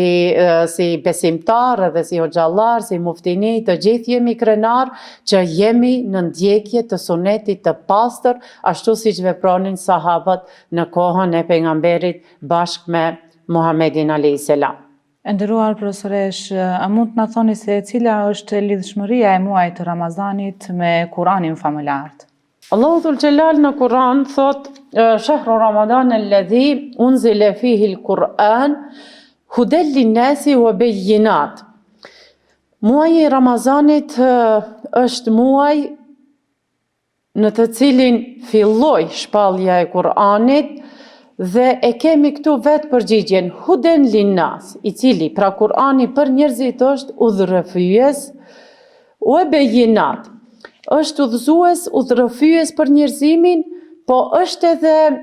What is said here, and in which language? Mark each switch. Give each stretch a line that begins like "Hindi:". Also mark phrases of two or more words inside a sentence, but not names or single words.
Albanian: si besimtar, edhe si hoxhallar, si muftini, të gjithë jemi krenar që jemi në ndjekje të sunetit të pastër, ashtu siç vepronin sahabët në kohën e pejgamberit bashkë me Muhammedin a.s. E nderuar profesoresh, a mund të na thoni se cila është lidhshmëria e muajit të Ramazanit me Kur'anin famëlar?
Arabic: الله ذو الجلال
Albanian: në Kur'an thot
Arabic: شهر رمضان الذي أنزل فيه القرآن هدى للناس وبينات.
Albanian: Muaji i Ramazanit është muaj në të cilin filloi shpallja e Kur'anit dhe e kemi këtu vetë përgjigjen
Arabic: هدى للناس,
Albanian: i cili pra Kur'ani për njerëzit është udhërrëfyes,
Arabic: وبينات,
Albanian: është udhëzues, udhërrëfyes për njerëzimin, po është edhe